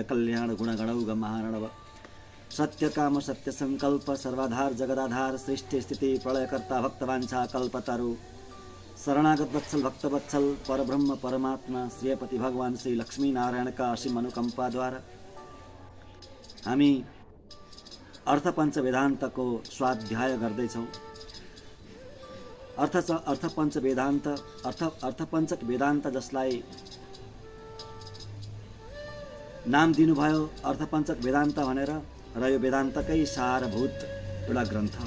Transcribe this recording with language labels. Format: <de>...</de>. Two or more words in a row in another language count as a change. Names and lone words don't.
<ne>कल्याण गुणगणौघ महारणव सत्य काम सत्य संकल्प सर्वाधार जगदाधार सृष्टि स्थिति प्रलयकर्ता भक्तवांछा कल्पतरु शरणागत वत्सल भक्तवत्सल परब्रह्म परमात्मा श्रीपति भगवान श्री लक्ष्मी नारायण का असीम अनुकंपा द्वारा हामी अर्थपञ्च वेदान्तको स्वाध्याय गर्दैछौँ। अर्थपञ्च वेदान्त जसलाई नाम दिनुभयो अर्थपञ्चक वेदान्त भनेर र यो वेदान्तकै सारभूत एउटा ग्रन्थ हो।</ne>